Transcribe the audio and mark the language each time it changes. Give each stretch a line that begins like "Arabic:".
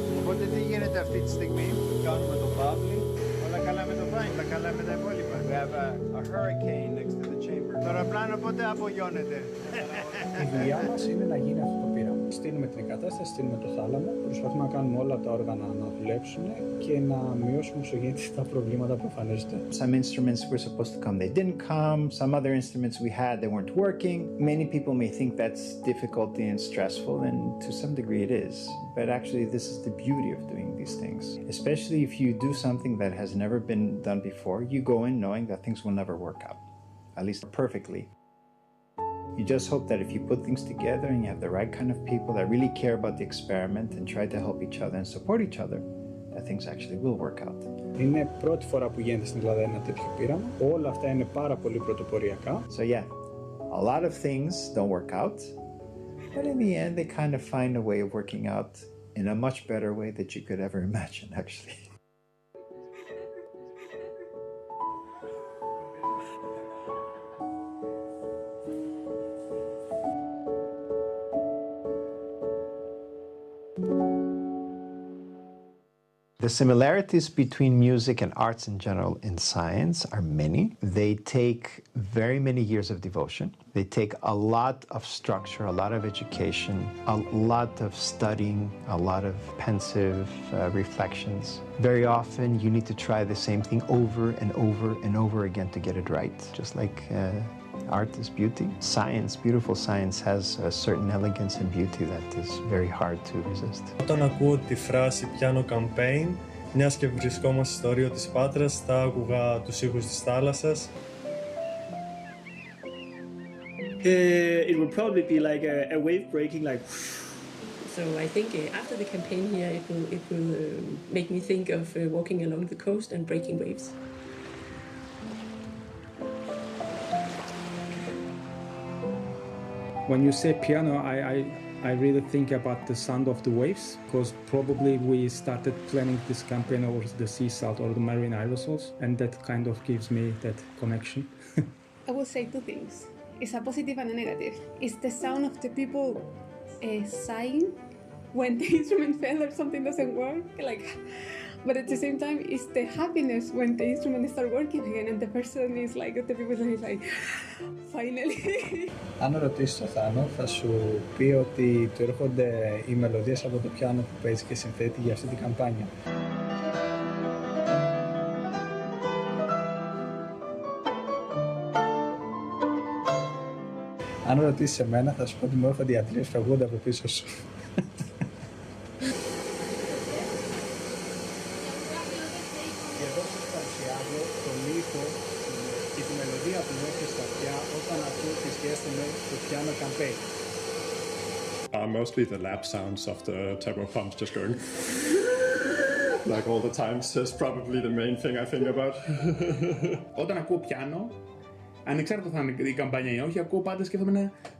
Greek: Οπότε τι γίνεται αυτή τη στιγμή? Κάνουμε το παύλι. Όλα καλά με το Vine, τα καλά με τα υπόλοιπα.
English: We have a hurricane next to the chamber.
Greek: Το αεροπλάνο πότε απογειώνεται? Η δουλειά μας είναι να γίνει αυτό το πείραμα. Στείλουμε την εγκατάσταση, στείλουμε το θάλαμο, προσπαθούμε να κάνουμε όλα τα όργανα να δουλέψουν και να μειώσουμε όσο γίνεται τα προβλήματα που εμφανίζονται.
English: Some instruments were supposed to come, they didn't come. Some other instruments we had, they weren't working. Many people may think that's difficult and stressful, and to some degree it is. But actually, this is the beauty of doing these things. Especially if you do something that has never been done before, you go in knowing that things will never work out, at least perfectly. You just hope that if you put things together and you have the right kind of people that really care about the experiment and try to help each other and support each other, that things actually will work out.
Greek: Είναι πρώτη φορά που γίνεται στην Ελλάδα ένα τέτοιο πείραμα. Όλα αυτά είναι πάρα πολύ πρωτοποριακά.
English: So yeah, a lot of things don't work out, but in the end they kind of find a way of working out in a much better way that you could ever imagine, actually. The similarities between music and arts in general in science are many. They take very many years of devotion. They take a lot of structure, a lot of education, a lot of studying, a lot of pensive reflections. Very often you need to try the same thing over and over and over again to get it right, just like art is beauty. Science, beautiful science, has a certain elegance and beauty that is very hard to resist.
Greek: Όταν ακούω τη φράση piano campaign, μιας και βρισκόμαστε στο Ρίο της Πάτρας, θα άκουγα τους ήχους της θάλασσας.
English: It would probably be like a wave breaking, like. So I think after the campaign here, it will make me think of walking along the coast and breaking waves. When you say piano, I really think about the sound of the waves, because probably we started planning this campaign over the sea salt or the marine aerosols, and that kind of gives me that connection. I will say two things. It's a positive and a negative. It's the sound of the people sighing when the instrument fails or something doesn't work, but at the same time, it's the happiness when the instrument starts working again and the person is like, the people is like, finally.
Greek: Αν ρωτήσεις τον Θάνο, θα σου πει ότι του έρχονται οι μελωδίες από το πιάνο που παίζει και συνθέτει για αυτή την καμπάνια. Αν ρωτήσεις εμένα, θα σου πω ότι μου έρχονται οι ατρίες φεύγονται από πίσω σου. Και εδώ σας παρουσιάζω τον ήχο και τη μελωδία που μου έρχεται στα αυτιά όταν ακούω τη σχέση με το piano campaign.
English: Mostly the lap sounds of the turbo pumps just going like all the times is probably the main thing I think about.
Greek: Όταν ακούω πιάνο, ανεξάρτητα θα είναι η καμπάνια ή όχι, ακούω πάντα σκέφτομαι ένα...